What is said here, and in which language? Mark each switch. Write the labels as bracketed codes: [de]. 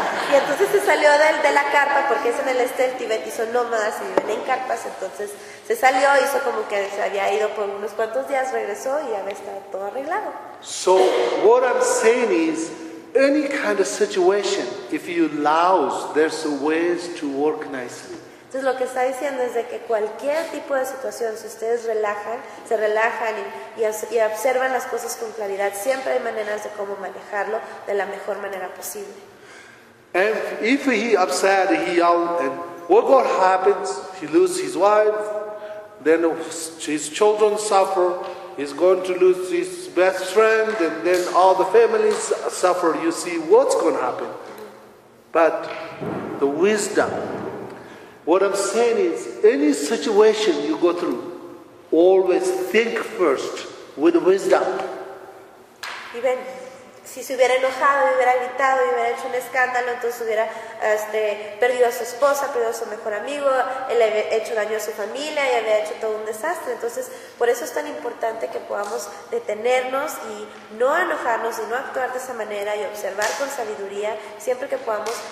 [es] Y entonces se salió de la carpa porque es en el este del Tibet y son nómadas y viven en carpas, entonces se salió, hizo como que se había ido por unos cuantos días, regresó y ya está todo arreglado. [en] So, what I'm saying is, any kind of situation, if you allow, there's ways to work nicely. [es] Entonces lo que está diciendo es de que cualquier tipo de situación, si ustedes relajan, se relajan y observan las cosas con claridad, siempre hay maneras de cómo manejarlo de la mejor manera posible. [en] And if he upset, he yell, and what happens? He lose his wife, then his children suffer. He's going to lose his best friend and then all the families suffer. You see what's going to happen. But the wisdom, what I'm saying is, any situation you go through, always think first with wisdom. [es] Y ven, si se hubiera enojado, hubiera gritado, hubiera hecho un escándalo, entonces hubiera perdido a su esposa, perdido a su mejor amigo, él había hecho daño a su familia y había hecho todo un desastre. Entonces, por eso es tan importante que podamos detenernos y no enojarnos y no actuar de esa manera y observar con sabiduría siempre que podamos